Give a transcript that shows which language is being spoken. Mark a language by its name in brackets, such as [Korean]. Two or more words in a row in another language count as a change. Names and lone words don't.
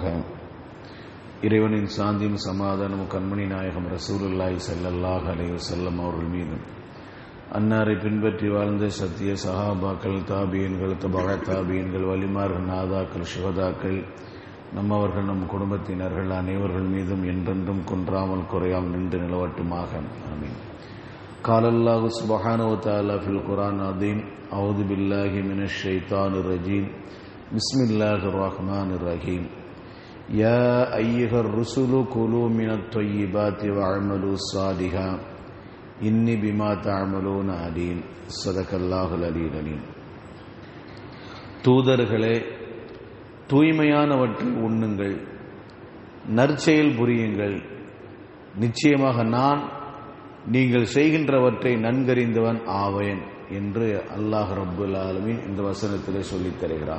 [Tamil] இறைவனின் சாந்தியும் சமாதானமும் கண்மணி நாயகம் [Arabic] رسول الله صلى الله عليه وسلم [Tamil] அவர்கள் மீதும், அன்னாரை பின்பற்றி வாழ்ந்த சத்திய சஹாபாக்கள், தாபியன்கள், தபா தாபியன்கள், வலிமார்கள், நாதாக்கள், சுஹதாக்கள், நம்மவர்கள், நம் குடும்பத்தினர்கள் அனைவர்கள் மீதும் என்றென்றும் குன்றாமல் குறையாமல் நின்று நிலவட்டுமாக. ஆமீன். [Arabic] قال الله سبحانه وتعالى في القرآن العظيم: أعوذ بالله من الشيطان الرجيم. بسم الله الرحمن الرحيم. يا أيها الرسل كلوا من الطيبات واعملوا صالحا إني بما تعملون عليم. صدق الله العلي العليم. [Tamil] தூதர்களே, தூய்மையானவற்றை உண்ணுங்கள், நற்செயல் புரியுங்கள். நிச்சயமாக நான் நீங்கள் செய்கின்றவற்றை நன்கறிந்தவன் ஆவேன் என்று [Arabic] الله رب العالمين [Tamil] இந்த வசனத்திலே சொல்லித் தருகிறான்.